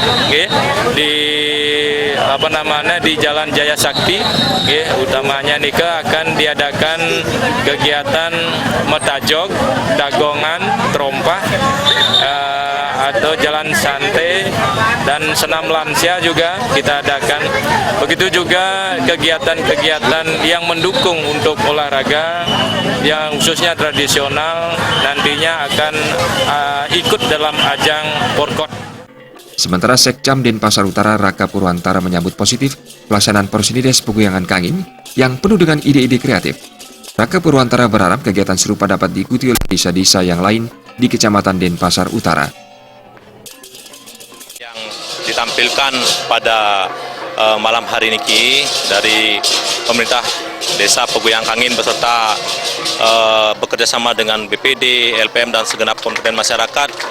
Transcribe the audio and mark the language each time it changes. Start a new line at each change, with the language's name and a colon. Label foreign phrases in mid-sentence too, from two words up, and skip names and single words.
Indonesian: di Jalan Jaya Sakti, utamanya nika akan diadakan kegiatan metajog, dagongan, terompah, atau jalan santai dan senam lansia juga kita adakan. Begitu juga kegiatan-kegiatan yang mendukung untuk olahraga yang khususnya tradisional nantinya akan ikut dalam ajang Porkot. Sementara Sekcam Denpasar Utara Raka Purwantara menyambut positif pelaksanaan Porsenides Peguyangan Kangin yang penuh dengan ide-ide kreatif. Raka Purwantara berharap kegiatan serupa dapat diikuti oleh desa-desa yang lain di Kecamatan Denpasar Utara. Ditampilkan pada malam hari ini dari pemerintah Desa Peguyangan Kangin beserta bekerjasama dengan BPD, LPM dan segenap komponen masyarakat.